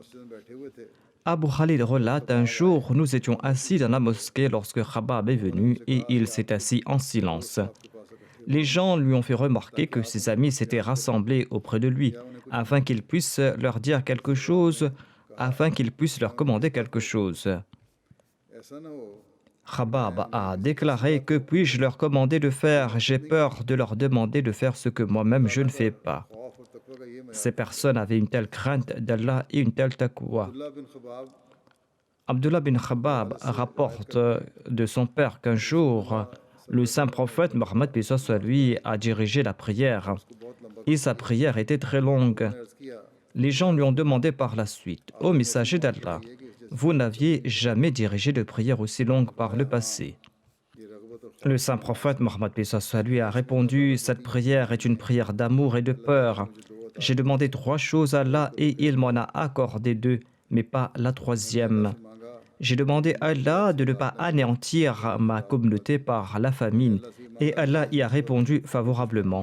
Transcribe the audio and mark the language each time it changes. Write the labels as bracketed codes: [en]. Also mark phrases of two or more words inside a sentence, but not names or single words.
[fr] Abu Khalid relate, un jour, nous étions assis dans la mosquée lorsque Khabab est venu et il s'est assis en silence. Les gens lui ont fait remarquer que ses amis s'étaient rassemblés auprès de lui. afin qu'ils puissent leur dire quelque chose, afin qu'ils puissent leur commander quelque chose. [ur] ایسا نہ ہو [fr] Khabab a déclaré que puis-je leur commander de faire? J'ai peur de leur demander de faire ce que moi-même je ne fais pas. [ur] خوف اور تقویٰ کا یہ [fr] Ces मैार personnes avaient une telle crainte d'Allah et une telle taqwa. अब्दुल्ला बिन खबाब Abdullah bin Khabab rapporte de son père qu'un jour, le saint prophète Mohammed paix soit lui a dirigé la prière [ur] کو بہت لمبا [fr] et sa prière était très longue. [ur] نے عرض کیا [fr] Les gens lui ont demandé par la suite: Ô messager d'Allah, vous n'aviez jamais dirigé de prière aussi longue par le passé. [ur] یہ رغبت اور [fr] Le saint prophète Mohammed paix soit lui a répondu: cette prière est une prière d'amour et de peur. J'ai demandé 3 choses à Allah et il m'en a accordé 2, mais pas la 3e. [ur] मांगा [fr] J'ai demandé à Allah de ne pas anéantir ma communauté par la famine et Allah y a répondu favorablement.